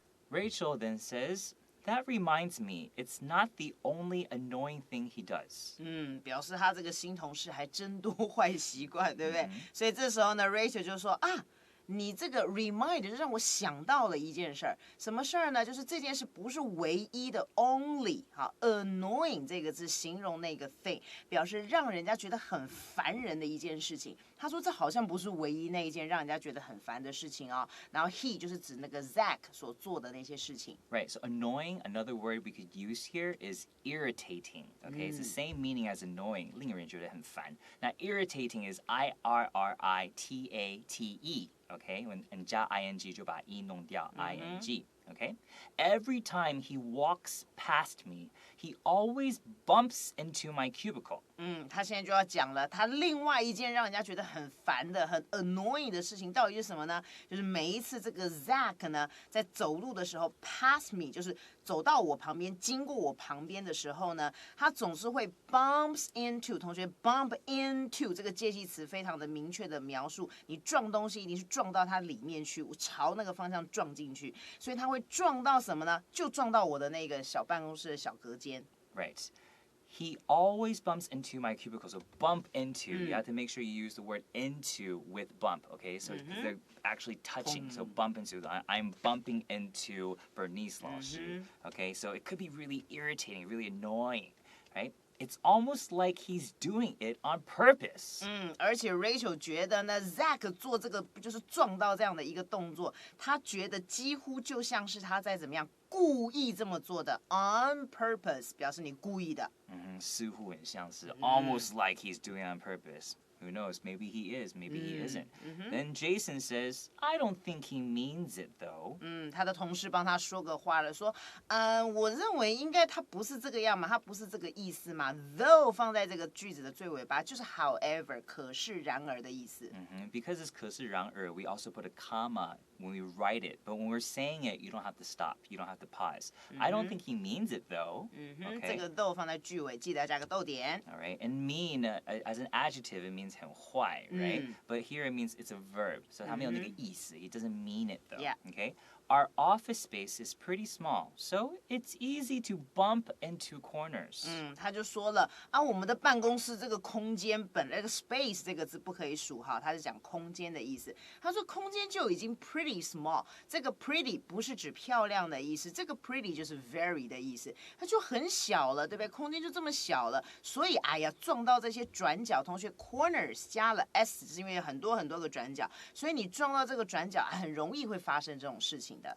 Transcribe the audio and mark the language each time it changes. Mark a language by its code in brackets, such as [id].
[en] Rachel then says, "That reminds me, it's not the only annoying thing he does." [zh] 表示他这个新同事还真多坏习惯，对不对？所以这时候呢 ，Rachel 就说你这个 remind 就让我想到了一件事儿，什么事儿呢？就是这件事不是唯一的 only， 好 ，annoying 这个字形容那个 thing， 表示让人家觉得很烦人的一件事情。他说这好像不是唯一那一件让人家觉得很烦的事情哦。然后 he 就是指那个 Zach 所做的那些事情。 [en] Right, so annoying, another word we could use here is irritating. Okay, it's the same meaning as annoying, 令人觉得很烦。那 irritating is irritate.Okay, and 加 ing 就把 e 弄掉 ing. Okay? Every time he walks past me, he always bumps into my cubicle. [zh] 他现在就要讲了，他另外一件让人家觉得很烦的、很 annoying 的事情到底是什么呢？就是每一次这个 Zach 呢，在走路的时候 pass me， 就是走到我旁边、经过我旁边的时候呢，他总是会 bumps into。同学 bump into 这个介系词非常的明确的描述，你撞东西一定是撞到它里面去，朝那个方向撞进去，所以他会撞到什么呢？就撞到我的那个小办公室的小隔间。 [en] Right. He always bumps into my cubicle. So bump into, you have to make sure you use the word into with bump, okay? So they're actually touching. So bump into, I'm bumping into Bernice 老师, okay? So it could be really irritating, really annoying, right? It's almost like he's doing it on purpose. [zh] 而且 Rachel 觉得呢 Zach 做这个就是撞到这样的一个动作，他觉得几乎就像是他在怎么样故意这么做的 on purpose 表示你故意的。 [en] 似乎很像是 almost like he's doing it on purpose. Who knows? Maybe he is, maybe he isn't. Then Jason says, I don't think he means it though. [zh] 他的同事帮他说个话了，说，我认为应该他不是这个样嘛，他不是这个意思嘛。 Though 放在这个句子的最尾巴，就是 however 可是然而的意思。 [en] Because it's 可是然而 we also put a comma when we write it. But when we're saying it, you don't have to stop. You don't have to pause. I don't think he means it though. Okay. [zh] 这个 though 放在句尾，记得要加个逗点。 [en] All right. And mean, as an adjective, it means 很坏, right? But here it means it's a verb. [zh] So 它没有那个意思. [en] He doesn't mean it though. Yeah. Okay. Our office space is pretty small, so it's easy to bump into corners. [zh] 他就说了我们的办公室这个空间本来这个 space 这个字不可以数哈，他是讲空间的意思。他说空间就已经 pretty small， 这个 pretty 不是指漂亮的意思，这个 pretty 就是 very 的意思，它就很小了，对不对？空间就这么小了，所以撞到这些转角，同学 corners 加了 s 是因为很多很多个转角，所以你撞到这个转角很容易会发生这种事情。